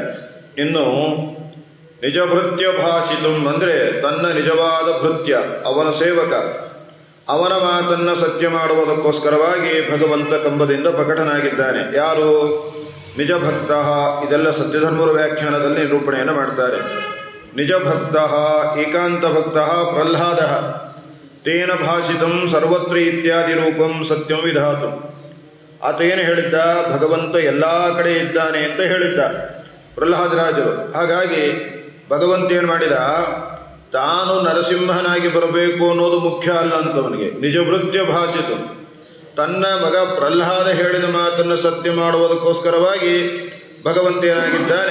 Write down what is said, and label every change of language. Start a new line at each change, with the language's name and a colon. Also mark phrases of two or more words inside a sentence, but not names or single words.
Kannada: ಇನ್ನು
Sanskrit: ನಿಜ ಭೃತ್ಯ ಭಾಷಿತು
Kannada: ಅಂದರೆ ತನ್ನ ನಿಜವಾದ ಭೃತ್ಯ, ಅವನ ಸೇವಕ, ಅವನ ಮಾತನ್ನು ಸತ್ಯ ಮಾಡುವುದಕ್ಕೋಸ್ಕರವಾಗಿ ಭಗವಂತ ಕಂಬದಿಂದ ಪ್ರಕಟನಾಗಿದ್ದಾನೆ. ಯಾರು? ನಿಜ ಭಕ್ತ. ಇದೆಲ್ಲ ಸತ್ಯಧರ್ಮರ ವ್ಯಾಖ್ಯಾನದಲ್ಲಿ ನಿರೂಪಣೆಯನ್ನು ಮಾಡ್ತಾರೆ.
Sanskrit: ನಿಜ ಭಕ್ತ ಏಕಾಂತ ಭಕ್ತ ಪ್ರಹ್ಲಾದ ತೇನ ಭಾಷಿತಂ ಸರ್ವತ್ರ ಇತ್ಯಾದಿ ರೂಪಂ ಸತ್ಯಂ ವಿಧಾತು.
Kannada: ಆತೇನು ಹೇಳಿದ್ದ? ಭಗವಂತ ಎಲ್ಲ ಕಡೆ ಇದ್ದಾನೆ ಅಂತ ಹೇಳಿದ್ದ ಪ್ರಹ್ಲಾದರಾಜರು. ಹಾಗಾಗಿ ಭಗವಂತ ಏನು ಮಾಡಿದ? ತಾನು ನರಸಿಂಹನಾಗಿ ಬರಬೇಕು ಅನ್ನೋದು ಮುಖ್ಯ ಅಲ್ಲ ಅಂತವನಿಗೆ.
Sanskrit: ನಿಜಭೃತ್ಯ ಭಾಷಿತು,
Kannada: ತನ್ನ ಮಗ ಪ್ರಹ್ಲಾದ ಹೇಳಿದ ಮಾತನ್ನು ಸತ್ಯ ಮಾಡುವುದಕ್ಕೋಸ್ಕರವಾಗಿ ಭಗವಂತ ಏನಾಗಿದ್ದಾನೆ?